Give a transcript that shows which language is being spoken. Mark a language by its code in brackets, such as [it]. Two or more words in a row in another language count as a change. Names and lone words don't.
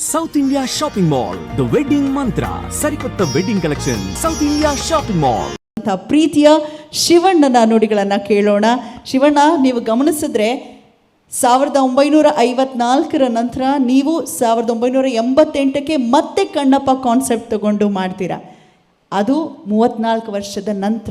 [en] South India Shopping Mall the wedding mantra సరికొత్త wedding collection South India Shopping Mall. [kn] ಪ್ರೀತಿಯ ಶಿವಣ್ಣನ ನುಡಿಗಳನ್ನು ಕೇಳೋಣ. ಶಿವಣ್ಣ, ನೀವು ಗಮನಿಸಿದ್ರೆ 1954 ನಂತರ ನೀವು 1988ಕ್ಕೆ ಮತ್ತೆ ಕಣ್ಣಪ್ಪ ಕಾನ್ಸೆಪ್ಟ್ ತಗೊಂಡು ಮಾಡ್ತೀರಾ. ಅದು 34 ವರ್ಷದ ನಂತರ.